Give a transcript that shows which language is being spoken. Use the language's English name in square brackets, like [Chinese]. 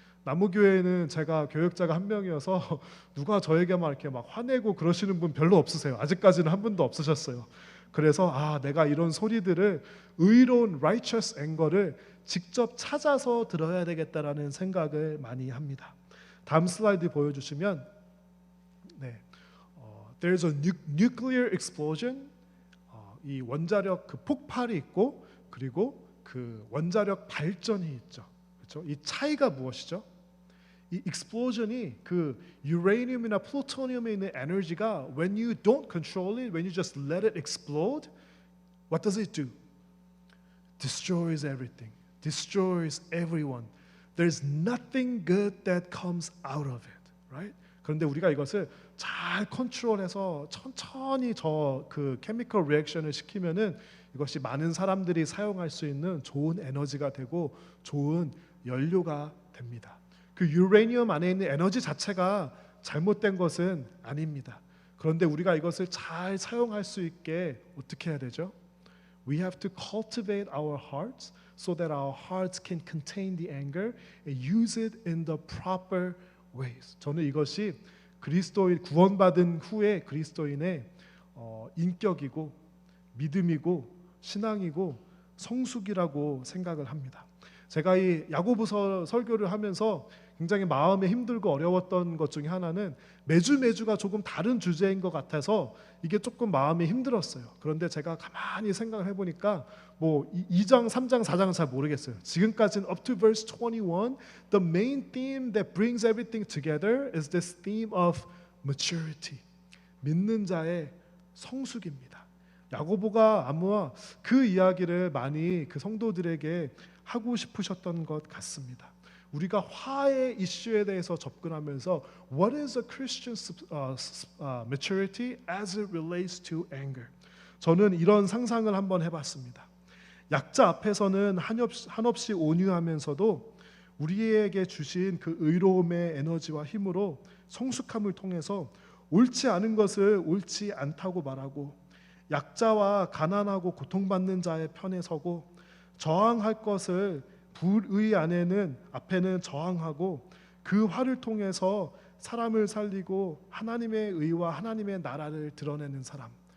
[Korean] 나무교회는 제가 교역자가 한 명이어서 누가 저에게만 이렇게 막 화내고 그러시는 분 별로 없으세요. 아직까지는 한 분도 없으셨어요. 그래서 내가 이런 소리들을 의로운 righteous anger를 직접 찾아서 들어야 되겠다라는 생각을 많이 합니다. 다음 슬라이드 보여주시면 [English] there's a nuclear explosion. [Korean] 이 원자력 그 폭발이 있고 그리고 그 원자력 발전이 있죠. 그렇죠? 이 차이가 무엇이죠? 이 explosion이 그 유레늄이나 플루토늄에 있는 에너지가 [English] when you don't control it, when you just let it explode, what does it do? Destroys everything, destroys everyone. There's nothing good that comes out of it, right? [Korean] 그런데 우리가 이것을 잘 컨트롤해서 천천히 그 케미컬 리액션을 시키면은 이것이 많은 사람들이 사용할 수 있는 좋은 에너지가 되고 좋은 연료가 됩니다. 그 유레늄 안에 있는 에너지 자체가 잘못된 것은 아닙니다. 그런데 우리가 이것을 잘 사용할 수 있게 어떻게 해야 되죠? [English] We have to cultivate our hearts so that our hearts can contain the anger and use it in the proper ways. [Korean] 저는 이것이 그리스도인 구원받은 후에 그리스도인의 인격이고 믿음이고 신앙이고 성숙이라고 생각을 합니다. 제가 이 야고보서 설교를 하면서 굉장히 마음에 힘들고 어려웠던 것 중에 하나는 매주가 조금 다른 주제인 것 같아서 이게 조금 마음이 힘들었어요. 그런데 제가 가만히 생각을 해보니까 뭐 2장, 3장, 4장 잘 모르겠어요. 지금까지는 [English] up to verse 21, the main theme that brings everything together is this theme of maturity. [Korean] 믿는 자의 성숙입니다. 야고보가 아마 그 이야기를 많이 그 성도들에게 하고 싶으셨던 것 같습니다. 우리가 화의 이슈에 대해서 접근하면서 [English] What is a Christian's maturity as it relates to anger? [Korean] 저는 이런 상상을 한번 해봤습니다. 약자 앞에서는 한없이 온유하면서도 우리에게 주신 그 의로움의 에너지와 힘으로 성숙함을 통해서 옳지 않은 것을 옳지 않다고 말하고 약자와 가난하고 고통받는 자의 편에 서고 저항할 것을 불의 앞에는 저항하고 그 화를 통해서 사람을 살리고 하나님의 의와 하나님의 나라를 드러내는 사람.